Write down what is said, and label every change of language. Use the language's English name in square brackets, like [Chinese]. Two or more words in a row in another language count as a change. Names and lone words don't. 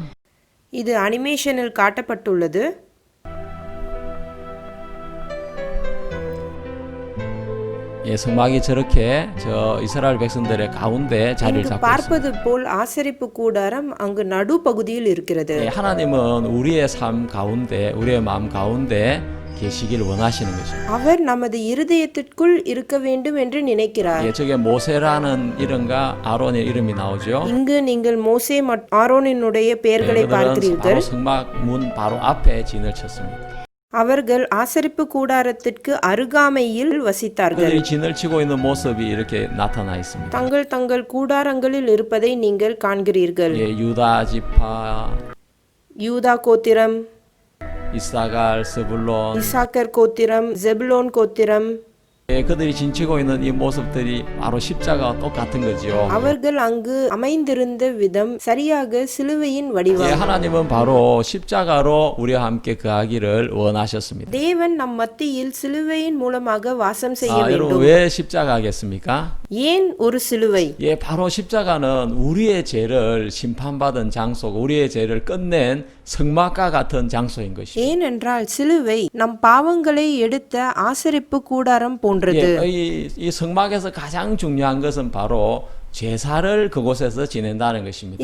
[Tamil] இது அனிமேஷனில் காட்டப்பட்டுள்ளது. [Korean] 성막이 저렇게 저 이스라엘 백성들의 가운데 자리를 [Tamil] இங்கு [Korean] 잡고 있습니다. [Tamil] பார்ப்பது போல் ஆசரிப்பு கூடாரம் அங்கு நடு பகுதியில் இருக்கிறது. [Korean] 하나님은 우리의 삶 가운데, 우리의 마음 가운데 계시길 원하시는 것입니다. [Tamil] அவர் நமது இருதயத்திற்குள் இருக்க வேண்டும் என்று நினைக்கிறார். [Korean] 저게 모세라는 이름과 아론의 이름이 나오죠. [Tamil] இங்கு நீங்கள் மோசே மற்றும் ஆரோனினுடைய பெயர்களை [Korean] 그들은 [Tamil] பார்க்கிறீர்கள். [Korean] 바로 성막 문 바로 앞에 진을 쳤습니다. [Tamil] அவர்கள் ஆசரிப்பு கூடாரத்திற்கு அருகாமையில் வசித்தார்கள். [Korean] 그들이 진을 치고 있는 모습이 이렇게 나타나 있습니다. [Tamil] தங்கள் கூடாரங்களில் இருப்பதை நீங்கள் காண்கிறீர்கள். [Korean] 유다 지파, [Tamil] யூதா கோத்திரம், [Korean] 이사갈, 스불론, [Tamil] இசாக்கர் கோத்திரம், ஜெபுலோன் கோத்திரம். [Korean] 그들이 진치고 있는 이 모습들이 바로 십자가와 똑같은 거죠. [Tamil] அவர்கள் அங்கு அமைந்திருந்த விதம் சரியாக சிலுவையின் வடிவம். [Korean] 하나님은 바로 십자가로 우리와 함께 거하기를 원하셨습니다. [Tamil] தேவன் நம் மத்தியில் சிலுவையின் மூலமாக வாசம் செய்ய [Korean] 여러분 [Tamil] வேண்டும். [Korean] 왜 십자가겠습니까? [Tamil] ஏன் ஒரு சிலுவை? [Korean] 바로 십자가는 우리의 죄를 심판받은 장소고 우리의 죄를 끝낸 성막과 같은 장소인 것입니다. [Tamil] ஏனென்றால் சிலுவை நம் பாவங்களை எடுத்த ஆசரிப்பு கூடாரம் போன்றது. [Korean] 이 성막에서 가장 중요한 것은 바로 제사를 그곳에서 지낸다는 것입니다.